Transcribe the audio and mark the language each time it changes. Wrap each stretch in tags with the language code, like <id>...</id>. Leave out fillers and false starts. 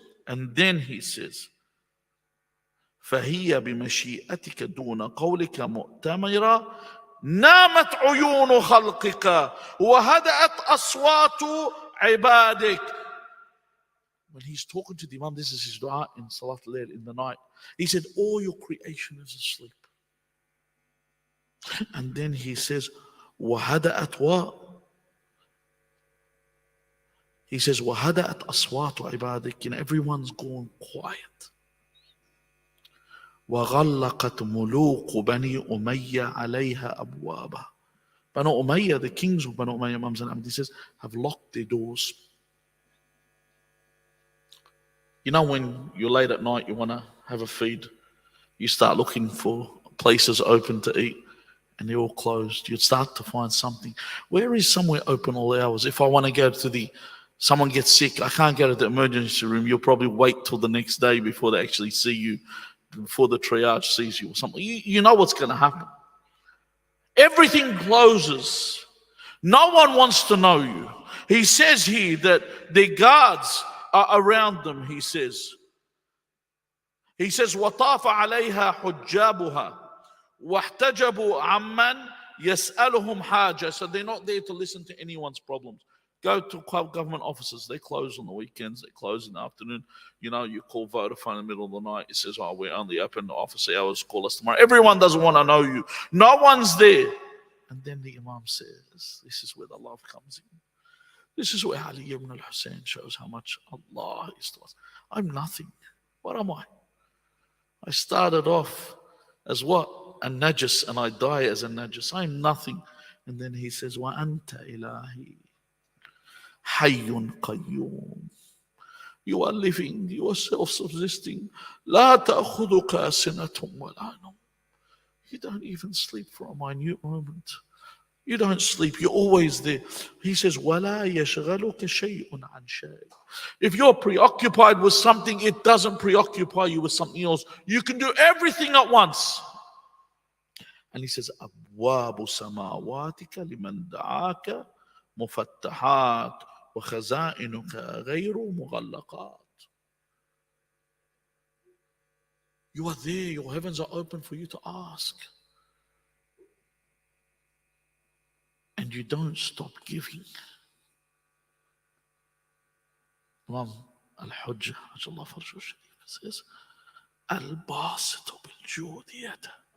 <en>And then he says,</en> <ar>فَهِيَ بِمَشِيئَتِكَ دُونَ قَوْلِكَ مُؤْتَمِرًا نامت عيون خلقك وهدأت أصوات عبادك.</ar> <en>When he's talking to the Imam, this is his dua in Salat al-Layl in the night. He said, all your creation is asleep. And then he says,</en> <ar>وهدأت</ar> <en>what? He says,</en> <ar>وهدأت أصوات عبادك.</ar> <en>And everyone's gone quiet.</en> <ar>وغلقت ملوك بني أمية عليها أبوابها.</ar> <en>Banu Umayyah, the kings of Banu Umayyah, Imam Zain Abdi says, have locked their doors. You know, when you're late at night, you want to have a feed, you start looking for places open to eat, and they're all closed. You'd start to find something. Where is somewhere open all hours? If I want to go to someone gets sick, I can't go to the emergency room. You'll probably wait till the next day before they actually see you, before the triage sees you or something. You know what's going to happen. Everything closes. No one wants to know you. He says here that the guards are around them, he says. He says,</en> <ar>وَطَافَ عَلَيْهَا حُجَّابُهَا وَاحْتَجَبُوا عَمَّنْ يَسْأَلُهُمْ حَاجَةً.</ar> <en>So they're not there to listen to anyone's problems. Go to government offices. They close on the weekends. They close in the afternoon. You know, you call Vodafone in the middle of the night. It says, oh, we're only open office hours. Call us tomorrow. Everyone doesn't want to know you. No one's there. And then the Imam says, this is where the love comes in. This is where Ali ibn al-Hussein shows how much Allah is to us. I'm nothing. What am I? I started off as what? A najis, and I die as a najis. I'm nothing. And then he says,</en> <ar>wa anta ilahi. Hayyun qayyum.</ar> <en>You are living, you are self-subsisting.</en> <ar>La ta'khuduka sinatum wa la nawm.</ar> <en>You don't even sleep for a minute moment. You don't sleep, you're always there. He says,</en> <ar>وَلَا يَشْغَلُكَ شَيْءٌ عَنْ شَيْءٍ.</ar> <en>If you're preoccupied with something, it doesn't preoccupy you with something else. You can do everything at once. And he says,</en> <ar>أَبْوَابُ سَمَاوَاتِكَ لِمَنْ دَعَاكَ مُفَتَّحَاتٌ وَخَزَائِنُكَ غَيْرُ مُغَلَّقَاتٌ.</ar> <en>You are there, your heavens are open for you to ask. And you don't stop giving. Imam al-Hujjah, Ajjallah Farjuh Sharif, says,</en> <ar>Al-Basitu bil-Jud yada.</ar>